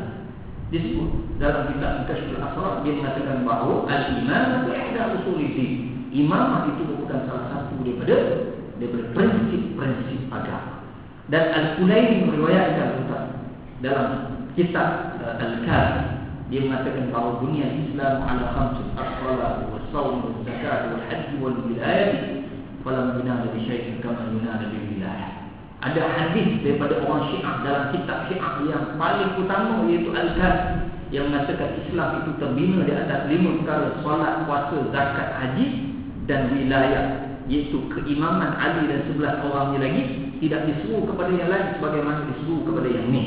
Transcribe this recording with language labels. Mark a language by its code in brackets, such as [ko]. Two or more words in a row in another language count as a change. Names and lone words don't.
[ms] Disebut dalam kitab Kashful Asrar, dia mengatakan bahawa al-imam itu [ar] إحدى أصول الدين. [ms] Imamah itu merupakan salah satu daripada prinsip-prinsip agama. Dan Al-Kulaini meriwayatkan dalam kitab Al-Kafi, dia mengatakan bahawa [ar] بني الإسلام على خمس الصلاة والصوم والزكاة والحج والولاية فلم يناد بشيء كما ينادى بالولاية. [ms] Ada hadis daripada orang Syiah dalam kitab Syiah yang paling utama, iaitu Al-Kafi, yang mengatakan Islam itu terbina di atas 5 perkara: solat, puasa, zakat, haji dan wilayah, iaitu keimaman Ali dan 11 orangnya lagi tidak diseru kepada yang lain sebagaimana diseru kepada yang ni.